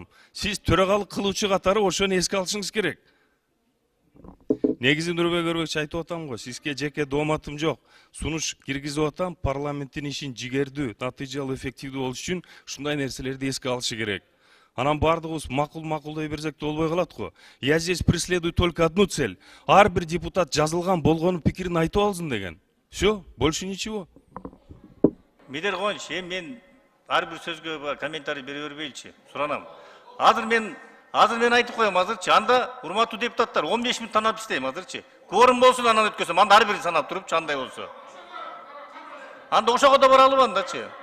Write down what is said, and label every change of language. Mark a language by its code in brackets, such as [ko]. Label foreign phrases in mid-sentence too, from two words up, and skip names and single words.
[ky] Сиз төрагалык кылуучу катары ошону эске алышыңыз керек. Негизи Нурбек Өрбекович айтып атам го, сизге жеке дооматым жок. Сунуш киргизип атам, парламенттин ишин жигердүү, натыйжалуу, эффективдүү болуш үчүн ушундай нерселерди эске алышы керек. Анан бардыгыбыз макулдой берсек да болбой калат го. [ru] Я здесь преследую только одну цель. [ky] Ар бир депутат жазылган болгону пикирин айтып алсын деген. [ru] Всё, больше ничего. [ky] Медер Кубанович, мен ар бир сөзгө комментарий бере бербейличи, суранам. Азыр мен айтып коем азырчы. Анда урматтуу депутаттар 15 мүнөт танап иштейм азырчы. Кворум болсун анан өткөзөм. Анда ар бирин санап туруп андай болсо. Анда ошого да бара албам дачы.